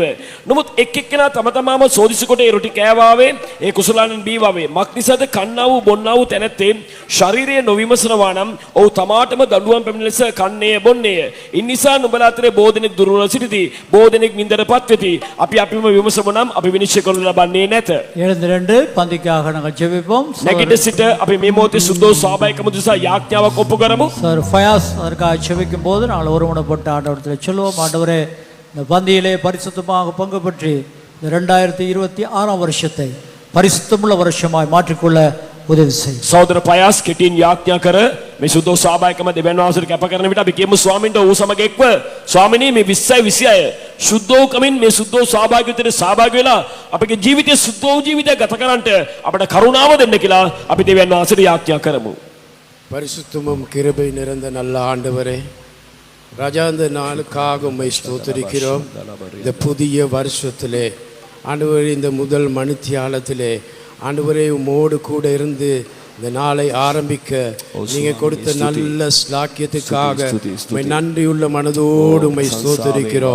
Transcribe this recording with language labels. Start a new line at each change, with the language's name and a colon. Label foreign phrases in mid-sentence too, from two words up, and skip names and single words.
Sinhala: නමුත් එක් එක්කෙනා තම තමාම සෝදිසි කොට ඒ රොටි කෑවාවේ ඒ කුසලානින් බීවාවේ. මක් නිසාද කන්නා වූ බොන්නා වූ තැනැත්තේ ශරීරය නොවිමසනවා නම් ඔහු තමාටම දඬුවම් පැමිණ ලෙස කන්නේය බොන්නේය. ඉන් නිසා නුඹලා අතරේ බෝධනෙක් දුර්වල සිටිති, බෝධනෙක් නින්දටපත් වෙති. අපිම විමසමු නම් අපි විනිශ්චය කරනු ලබන්නේ නැත.
Tamil: எழுந்திரண்டு பந்திக்காக நாங்கள் ஜெபிப்போம்.
Sinhala: නැගිට සිට අපි මේ මොහොතේ සුද්ධෝ සහභාගීකම දිසා යාඥාවක් ඔප්පු කරමු.
Tamil: சார் ஃபயாஸ் அதற்காக ஜெபிக்கும் போது நாங்கள் ஒருமனப்பட்டு ஆண்டவரத்தில் சொல்லுவோம். ஆண்டவரே, இந்த பந்தியிலே பரிசுத்தமாக பங்கு பெற்று இந்த 2026 வருஷத்தை பரிசுத்தமுள்ள வருஷமாய் மாற்றிக்கொள்ள උදවි செய்யும்.
Sinhala: සහෝදර පයාස් කෙටින් යාඥා කර මේ සුද්ධෝ සහභාගීකම දෙවියන් වහන්සේට කැප කරන විට අපි කියමු ස්වාමින්ට ඌ සමග එක්ව ස්වාමිනී මේ 2026 සුද්ධෝ කමින් මේ සුද්ධෝ සහභාගීත්වයට සහභාගී වෙලා අපේ ජීවිතයේ සුද්ධෝ ජීවිතය ගත කරන්නට අපට කරුණාව දෙන්න කියලා අපි දෙවියන් වහන්සේට යාඥා කරමු.
Tamil: பரிசுத்தமும் கிருபை நிறைந்த நல்ல ஆண்டவரே, ராஜா, இந்த நாளுக்காக உம்மை ஸ்தோத்திரிக்கிறோம். இந்த புதிய வருஷத்திலே ஆண்டவரே, இந்த முதல் மணித்தியாலத்திலே ஆண்டவரே உம்மோடு கூட இருந்து இந்த நாளை ஆரம்பிக்க நீங்க கொடுத்த நல்ல ஸ்லாக்கியத்துக்காக உம்மை நன்றியுள்ள மனதோடு உம்மை ஸ்தோத்திரிக்கிறோம்.